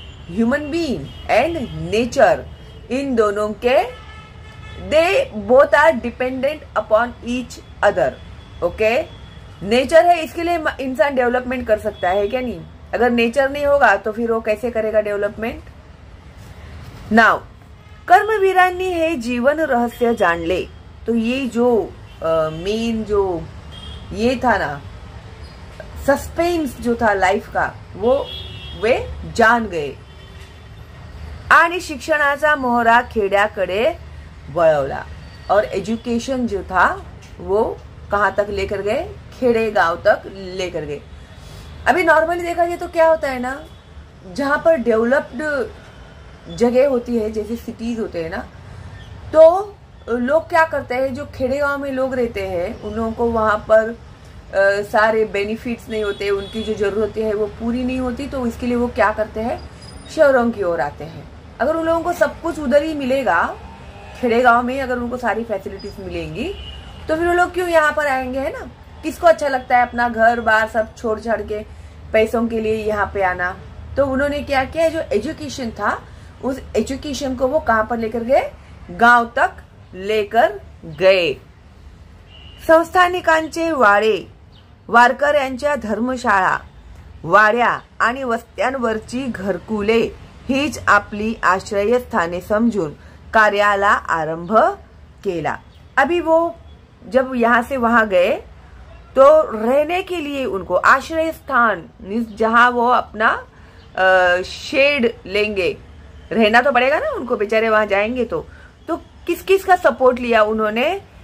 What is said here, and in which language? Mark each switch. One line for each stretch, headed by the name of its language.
English: human being and nature,
Hindi: इन दोनों के
English: They both are dependent upon each other.
Hindi: Okay, nature है इसके लिए इंसान डेवलपमेंट कर सकता है क्या? नहीं. अगर नेचर नहीं होगा तो फिर वो कैसे करेगा डेवलपमेंट?
Marathi: नाउ कर्मवीरांनी हे जीवन रहस्य जाणले.
Hindi: तो ये जो मेन जो ये था ना, सस्पेंस जो था लाइफ का, वो वे जान गए
Marathi: आणि शिक्षणाचा मोहरा खेड्याकडे वळवला.
Hindi: और एजुकेशन जो था वो कहाँ तक लेकर गए? खेड़े गांव तक लेकर गए. अभी नॉर्मली देखा जाए तो क्या होता है ना, जहां पर डेवलप्ड जगह होती है, जैसे सिटीज होते हैं ना, तो लोग क्या करते हैं, जो खेड़े गांव में लोग रहते हैं उन लोगों को वहां पर सारे बेनिफिट्स नहीं होते, उनकी जो जरूरतें हैं वो पूरी नहीं होती, तो इसके लिए वो क्या करते हैं, शहरों की ओर आते हैं. अगर उन लोगों को सब कुछ उधर ही मिलेगा, खेड़े गांव में अगर उनको सारी फैसिलिटीज मिलेंगी, तो फिर वो लोग क्यों यहाँ पर आएंगे, है ना? किसको अच्छा लगता है अपना घर बार सब छोड़ छाड़ के पैसों के लिए यहाँ पे आना? तो उन्होंने क्या किया, जो एजुकेशन था उस एजुकेशन को वो कहाँ पर लेकर गए? गांव तक लेकर गए.
Marathi: संस्थानिकांचे वाडे, वारकऱ्यांच्या धर्मशाळा, वाड्या आणि वस्त्यांवरची घरकुले हीच आपली आश्रयस्थाने समजून कार्याला आरंभ केला.
Hindi: अभी वो जब यहाँ से वहां गए तो रहने के लिए उनको आश्रय स्थान, जहां वो अपना शेड लेंगे, रहना तो पड़ेगा ना उनको, बेचारे वहां जाएंगे तो किस किस का सपोर्ट लिया उन्होंने?